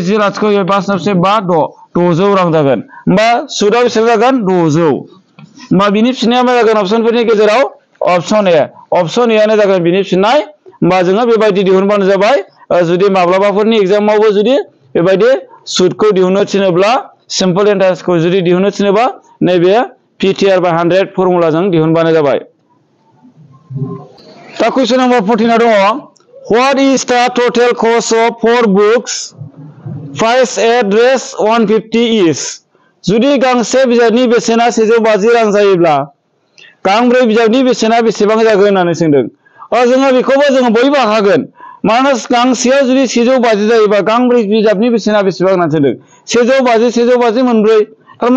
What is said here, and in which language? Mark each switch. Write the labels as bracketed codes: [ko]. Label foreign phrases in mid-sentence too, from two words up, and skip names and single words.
[brx] 10 लाथिख' फैबाय 5 सानजाब 1 5 6 600 रां जागोन होमबा सुदआ बेसेबां जागोन 600 होमबा बिनि फिननाया मा जागोन अपसनफोरनि गेजेराव अपसन ए आनो जागोन बिनि फिननाय होमबा जोङो बेबायदि दिहुनबानो जाबाय जुदि माब्लाबाफोरनि एग्जामावबो जुदि बेबायदि सुदखौ दिहुननो थिनोब्ला [en] simple interest [brx] जुदि दिहुननो थिनोबा नैबे [en] PTR by 100 [brx] फर्मुलाजों दिहुनबानो जाबाय दा [en] question number [brx] 14 दङ [en] What is the total cost of 4 books price address 150 is [brx] जुदि गांसे बिजाबनि बेसेना 150 रां जायोब्ला गांब्रै बिजाबनि बेसेना बेसेबां जागोन होननानै सोंदों जोङो बेखौबो जोङो बयबो हागोन मानोना गांसेयाव जुदि 150 जायोबा गांब्रै बिजाबनि बेसेना बेसेबां होननानै सोंदों 150 मोनब्रै थारमाने